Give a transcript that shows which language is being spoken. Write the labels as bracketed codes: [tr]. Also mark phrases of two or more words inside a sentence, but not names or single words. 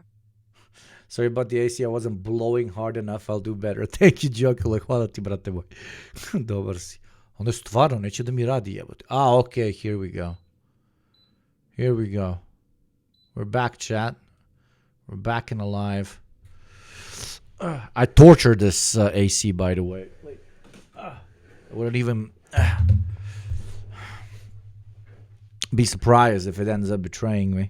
[en] Sorry about the AC, I wasn't blowing hard enough, I'll do better. Thank you, [sr] Jokile, hvala ti, brate moj. Dobar si. Ono je stvarno, neće da mi radi, jebote. [en] Okay, here we go. Here we go. We're back, chat. We're back and alive. I tortured this AC, by the way. I wouldn't even be surprised if it ends up betraying me.